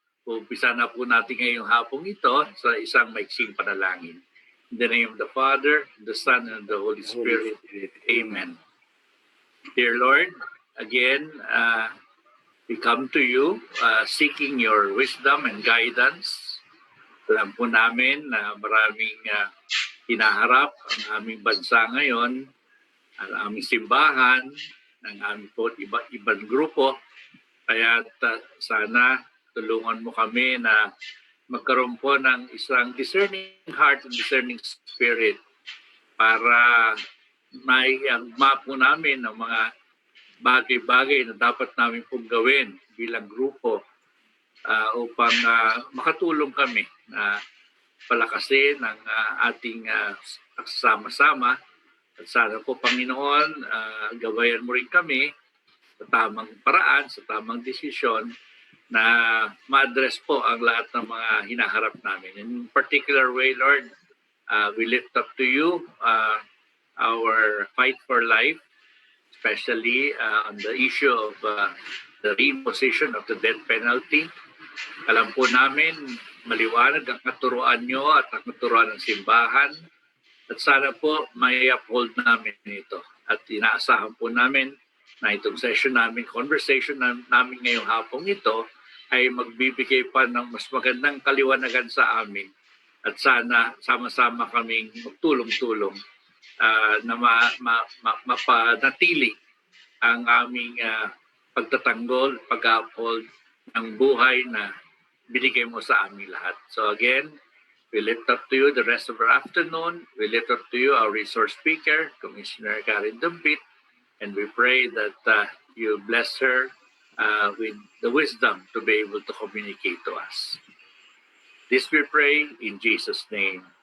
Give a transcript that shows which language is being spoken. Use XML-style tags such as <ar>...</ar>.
<tl>Umpisa na po natin ngayong hapong ito sa isang maiksing panalangin.</tl> <en>In the name of the Father, the Son, and the Holy Spirit. Amen. Dear Lord, again, we come to you seeking your wisdom and guidance.</en> <tl>Alam po namin na maraming hinaharap ang aming bansa ngayon, ang aming simbahan, ang aming po ibang grupo. Kaya sana tulungan mo kami na magkaroon po ng isang</tl> <en>discerning heart and discerning spirit</en> <tl>para maigma po namin ang mga bagay-bagay na dapat namin pong gawin bilang grupo upang makatulong kami na palakasin ang ating sama-sama. At sana po, Panginoon, gabayan mo rin kami sa tamang paraan, sa tamang desisyon na ma-address po ang lahat ng mga hinaharap namin.</tl> <en>In particular way, Lord, we lift up to you our fight for life, especially on the issue of the reimposition of the death penalty.</en> <tl>Alam po namin, maliwanag ang katuruan nyo at ang katuruan ng simbahan. At sana po may uphold namin ito. At inaasahan po namin na itong session namin, conversation namin ngayong hapong ito ay magbibigay pa ng mas magandang kaliwanagan sa amin. At sana sama-sama kaming magtulong-tulong na mapanatili ang aming pagtatanggol, pag-uphold ng buhay na binigay mo sa aming lahat.</tl> <en>So again, we lift up to you the rest of our afternoon. We lift up to you our resource speaker, Commissioner Karen Dumpit, and we pray that you bless her with the wisdom to be able to communicate to us. This we pray in Jesus' name.</en>